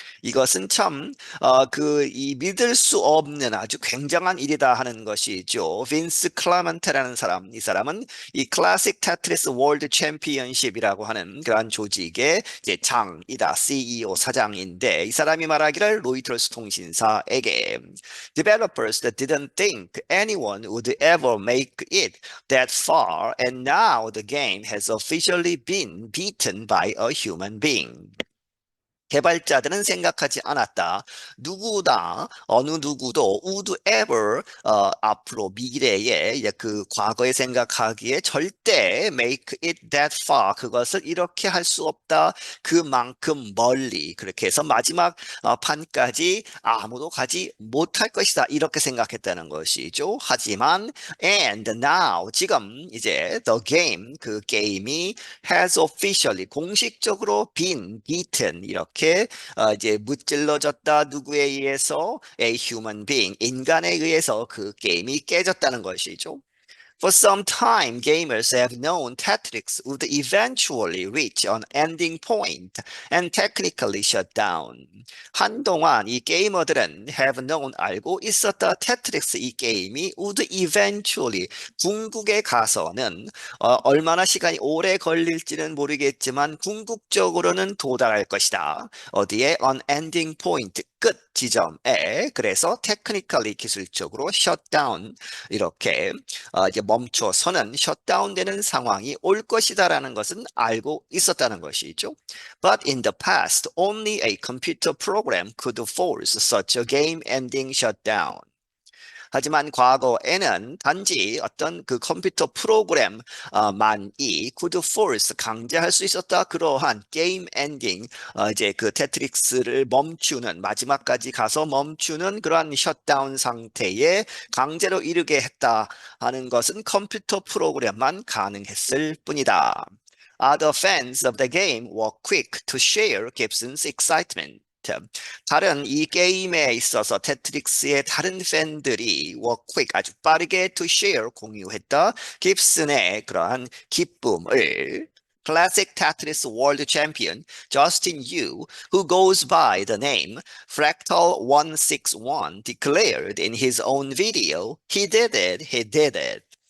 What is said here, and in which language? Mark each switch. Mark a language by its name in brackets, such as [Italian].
[Korean] 이것은 참, 이 믿을 수 없는 아주 굉장한 일이다 하는 것이죠. 빈스 클라멘테라는 사람, 이 사람은 이 Classic Tetris World Championship이라고 하는 그러한 조직의 이제 장이다. [English] CEO, [Korean] 사장인데 이 사람이 말하기를 로이터스 통신사에게 [English] developers that didn't think anyone would ever make it that far, and now the game has officially been beaten by a human being. [Korean] 개발자들은 생각하지 않았다. 누구나 어느 누구도 [English] would ever [Korean] 앞으로 미래에 이제 그 과거에 생각하기에 절대 [English] make it that far [Korean] 그것을 이렇게 할 수 없다. 그만큼 멀리 그렇게 해서 마지막 판까지 아무도 가지 못할 것이다. 이렇게 생각했다는 것이죠. 하지만 [English] and now [Korean] 지금 이제 [English] the game [Korean] 그 게임이 [English] has officially [Korean] 공식적으로 [English] been beaten [Korean] 이렇게 이제 무찔러졌다 누구에 의해서 [English] a human being [Korean] 인간에 의해서 그 게임이 깨졌다는 것이죠. [English] For some time, gamers have known Tetris would eventually reach an ending point and technically shut down. [Korean] 한동안 이 게이머들은 [English] have known [Korean] 알고 있었다. 테트릭스 이 게임이 [English] would eventually [Korean] 궁극에 가서는 얼마나 시간이 오래 걸릴지는 모르겠지만 궁극적으로는 도달할 것이다. 어디에 [English] on ending point [Korean] 끝 지점에 그래서 [English] technically [Korean] 기술적으로 [English] shut down [Korean] 이렇게 이제 멈춰서는 셧다운되는 상황이 올 것이다라는 것은 알고 있었다는 것이죠. [English] But in the past, only a computer program could force such a game-ending shutdown. [Korean] 하지만 과거에는 단지 어떤 그 컴퓨터 프로그램만이 [English] could force [Korean] 강제할 수 있었다 그러한 게임 엔딩 이제 그 테트릭스를 멈추는 마지막까지 가서 멈추는 그러한 셧다운 상태에 강제로 이르게 했다 하는 것은 컴퓨터 프로그램만 가능했을 뿐이다. [English] Other fans of the game were quick to share Gibson's excitement. [Korean] 다른 이 게임에 있어서 테트릭스의 다른 팬들이 [English] were quick 아주 빠르게 to share 공유했다 [Korean] 깁슨의 그러한 기쁨을 [English] Classic Tetris World Champion Justin Yu, who goes by the name Fractal 161, declared in his own video, he did it, he did it.